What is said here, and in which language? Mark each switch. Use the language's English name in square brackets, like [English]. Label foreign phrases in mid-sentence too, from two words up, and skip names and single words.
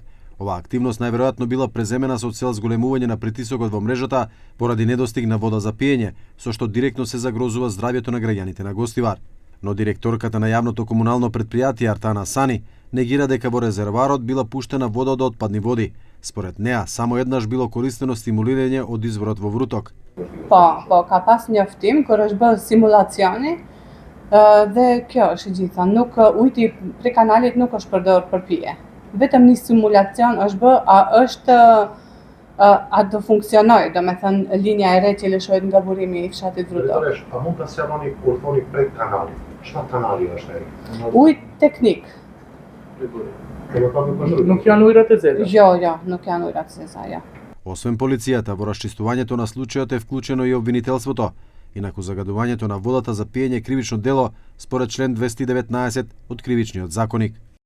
[Macedonian] Оваа активност најверојатно била преземена со цел зголемување на притисокот во мрежата поради недостиг на вода за пиење, со што директно се загрозува здравјето на граѓаните на Гостивар. Но директорката на јавното комунално предпријатие Артана Сани негира дека во резервоарот била пуштена вода од отпадни води. Според неа, само еднаш било користено стимулирање од изворот во Вруток. [Albanian] Po, ka pas njoftim kur është bërë simulacioni dhe kjo është gjitha. Ujti prej kanalit nuk është përdorur për pije. Vetëm një simulacion është bërë, a do funksionoj, do me thënë linja e re që lëshohet nga burimi I fshatit Vrutok. A mund të sjelloni kur thoni prej kanalit? Çfarë kanali është ai? Ujt teknik. Nuk janë ujrat e zeza? Jo, nuk janë ujrat e zeza, jo. [Macedonian] Освен полицијата, во расчистувањето на случајот е вклучено и обвинителството. Инаку загадувањето на водата за пиење кривично дело според член 219 од Кривичниот законик.